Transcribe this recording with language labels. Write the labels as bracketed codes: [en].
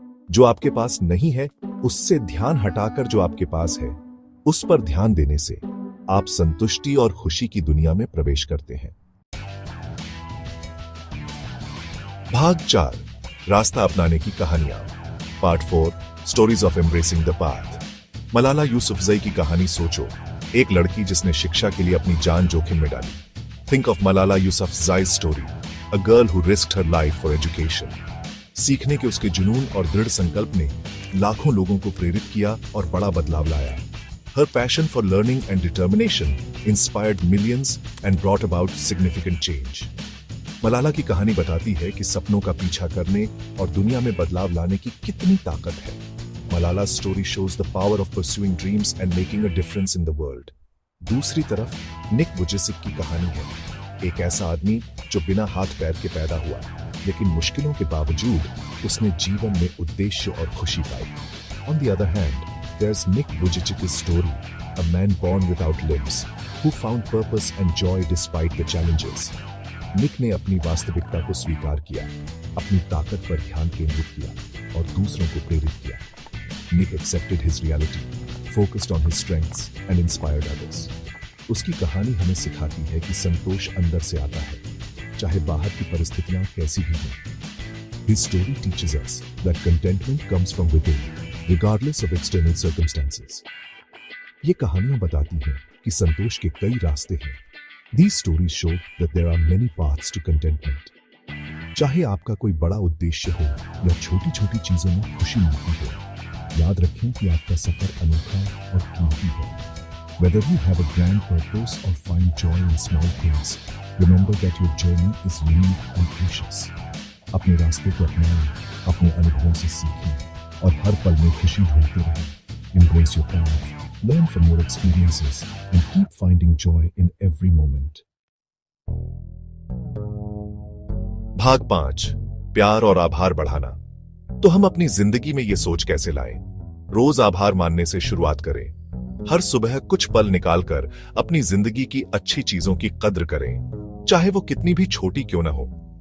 [hi] जो आपके पास नहीं है उससे ध्यान हटाकर जो आपके पास है उस पर ध्यान देने से आप संतुष्टि और खुशी की दुनिया में प्रवेश करते हैं। भाग 4, रास्ता अपनाने की कहानियां। [en] Part 4, stories of embracing the path. [hi] Malala Yousafzai की कहानी सोचो, एक लड़की जिसने शिक्षा के लिए अपनी जान जोखिम में डाली। [en] Think of Malala Yousafzai's story, a girl who risked her life for education. [hi] सीखने के उसके जुनून और दृढ़ संकल्प ने लाखों लोगों को प्रेरित किया और बड़ा बदलाव लाया। [en] Her passion for learning and determination inspired millions and brought about significant change. [hi] Malala की कहानी बताती है कि सपनों का पीछा करने और दुनिया में बदलाव लाने की कितनी ताकत है। [en] Malala's story shows the power of pursuing dreams and making a difference in the world. [hi] दूसरी तरफ निक वुजेसिक की कहानी है, एक ऐसा आदमी जो बिना हाथ पैर के पैदा हुआ, लेकिन मुश्किलों के बावजूद उसने जीवन में उद्देश्य और खुशी पाई। [en] On the other hand, there's Nick Vujicic's story, a man born without limbs, who found purpose and joy despite the challenges. [hi] निक ने अपनी वास्तविकता को स्वीकार किया, अपनी ताकत पर ध्यान केंद्रित किया और दूसरों को प्रेरित किया। [en] Nick accepted his reality, focused on his strengths and inspired others. [hi] उसकी कहानी हमें सिखाती है कि संतोष अंदर से आता है, चाहे बाहर की परिस्थितियां कैसी भी हों। [en] His story teaches us that contentment comes from within, regardless of external circumstances. [hi] ये कहानियां बताती हैं कि संतोष के कई रास्ते हैं। [en] These stories show that there are many paths to contentment. [hi] चाहे आपका कोई बड़ा उद्देश्य हो या छोटी छोटी चीजों में खुशी मिलती हो, याद रखें कि आपका सफर अनोखा और कीमती है। [en] Whether you have a grand purpose or find joy in small things, remember that your journey is unique and precious. [hi] अपने रास्ते को अपनाएं, अपने अनुभवों से सीखें और हर पल में खुशी ढूंढते रहें। [en] Embrace your path, learn from your experiences, and keep finding joy in every moment. [hi] भाग 5, प्यार और आभार बढ़ाना। तो हम अपनी जिंदगी में ये सोच कैसे लाएं? रोज आभार मानने से शुरुआत करें। हर सुबह कुछ पल निकालकर अपनी जिंदगी की अच्छी चीजों की कद्र करें, चाहे वो कितनी भी छोटी क्यों ना हो।